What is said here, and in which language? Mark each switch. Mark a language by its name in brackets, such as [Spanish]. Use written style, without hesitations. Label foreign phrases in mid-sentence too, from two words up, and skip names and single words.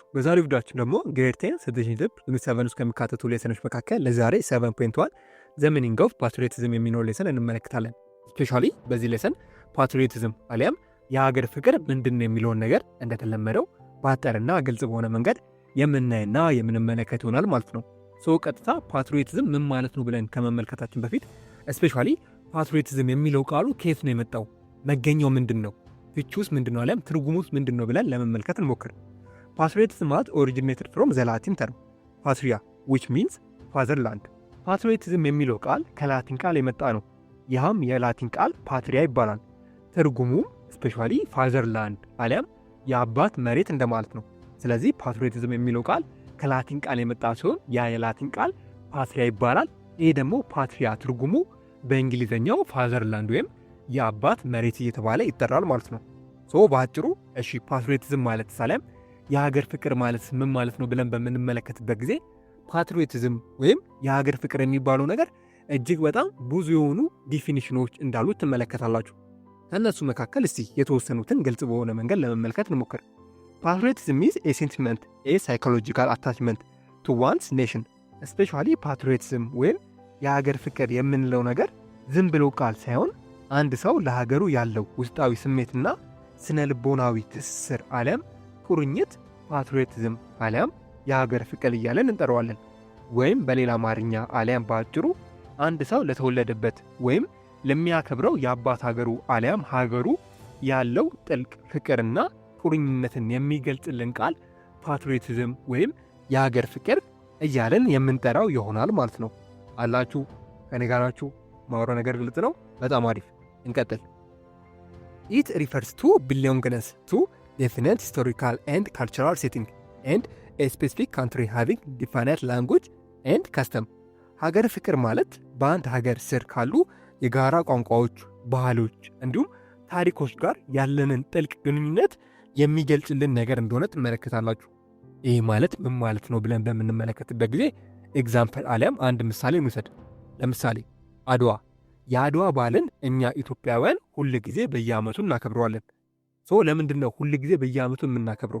[Amharic] በዛሬው ቪዲዮአችን ደግሞ [English] grade 10 citizenship unit 7 [Amharic] ውስጥ ከሚካተቱ ሌሰኖች መካከል ለዛሬ 7.1 [English] the meaning of patriotism [Amharic] የሚኖር ሌሰን እንመለከታለን። ስፔሻሊ በዚህ ሌሰን ፓትሪዮቲዝም አሊያም የሀገር ፍቅር ምንድነው የሚለውን ነገር እንደተለመደው በአጠርና ግልጽ በሆነ መንገድ የምናይና የምንመለከት ይሆናል ማለት ነው። ቀጥታ ፓትሪዮቲዝም ምን ማለት ነው ብለን ከመመልከታችን በፊት ስፔሻሊ ፓትሪዮቲዝም የሚለው ቃሉ ከየት ነው የመጣው? መገኛው ምንድነው? ፍቺውስ ምንድነው? አለም ትርጉሙስ ምንድነው ብለን ለመመልከት እንሞክር። ፓትሪዮቲዝም ማለት [English] originated from the Latin term [Amharic] ፓትሪያ [English] which means fatherland። [Amharic] ፓትሪዮቲዝም የሚለው ቃል ከላቲን ቃል የመጣ ነው። ይህም የላቲን ቃል ፓትሪያ ይባላል። ትርጉሙም ስፔሻሊ ፋዘርላንድ አሊያም የአባት መሬት እንደማለት ነው። ስለዚህ ፓትሪዮቲዝም የሚለው ቃል ከላቲን ቃል የመጣ ሲሆን ያ የላቲን ቃል ፓትሪያ ይባላል። ይሄ ደግሞ ፓትሪያ ትርጉሙ በእንግሊዘኛው ፋዘርላንድ ወይም የአባት መሬት እየተባለ ይጠራል ማለት ነው። በአጭሩ እሺ ፓትሪዮቲዝም ማለት ሳለም የሀገር ፍቅር ማለት ምን ማለት ነው ብለን በምንመለከትበት ጊዜ ፓትሪዮቲዝም ወይም የሀገር ፍቅር የሚባለው ነገር እጅግ በጣም ብዙ የሆኑ ዲፊኒሽኖች እንዳሉት ትመለከታላችሁ። ከእነሱ መካከል እስቲ የተወሰኑትን ግልጽ በሆነ መንገድ ለመመልከት እንሞክር። [English] patriotism is a sentiment, a psychological attachment to one's nation። [Amharic] ስፔሻሊ ፓትሪዮቲዝም ወይም የሀገር ፍቅር የምንለው ነገር ዝም ብሎ ቃል ሳይሆን አንድ ሰው ለሀገሩ ያለው ውስጣዊ ስሜትና ስነ ልቦናዊ ትስስር አሊያም ቁርኝት ፓትሪዮቲዝም አሊያም የሀገር ፍቅር እያለን እንጠራዋለን። ወይም በሌላ አማርኛ አሊያም በአጭሩ አንድ ሰው ለተወለደበት ወይም ለሚያከብረው የአባት ሀገሩ አሊያም ሀገሩ ያለው ጥልቅ ፍቅርና ቁርኝነትን የሚገልጽልን ቃል ፓትሪዮቲዝም ወይም የሀገር ፍቅር እያለን የምንጠራው ይሆናል ማለት ነው። አላችሁ ከኔ ጋር ናችሁ? ማወራው ነገር ግልጽ ነው? በጣም አሪፍ። እንቀጥል። [English] It refers to belongingness to definite historical and cultural setting and a specific country having definite language and custom። [Amharic] ሀገር ፍቅር ማለት በአንድ ሀገር ስር ካሉ የጋራ ቋንቋዎች፣ ባህሎች እንዲሁም ታሪኮች ጋር ያለንን ጥልቅ ግንኙነት የሚገልጽልን ነገር እንደሆነ ትመለከታላችሁ። ይህ ማለት ምን ማለት ነው ብለን በምንመለከትበት ጊዜ ኤግዛምፕል አሊያም አንድ ምሳሌ እንውሰድ። ለምሳሌ አድዋ። የአድዋ በዓልን እኛ ኢትዮጵያውያን ሁል ጊዜ በየዓመቱ እናከብረዋለን። ለምንድን ነው ሁል ጊዜ በየዓመቱ የምናከብረው?